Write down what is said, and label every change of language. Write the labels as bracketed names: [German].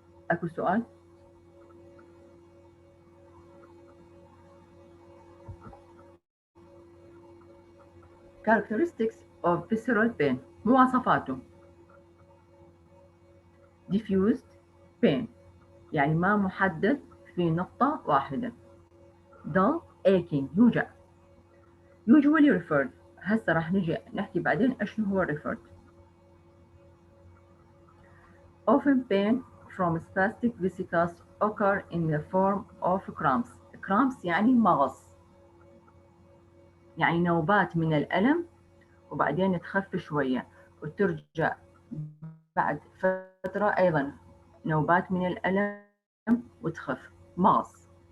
[Arabic] أكو سؤال؟ [English] Characteristics of visceral pain. [Arabic] مواصفاته diffused pain يعني ما محدد في نقطة واحدة. [English] dull aching يوجع. usually referred [Arabic] هسه راح نجي نحكي بعدين ايش هو referred. [English] often pain from spastic vesicles occur in the form of cramps. [Arabic] cramps يعني مغص، يعني نوبات من الألم وبعدين تخف شوية وترجع بعد فترة أيضا نوبات من الألم وتخف. مغص.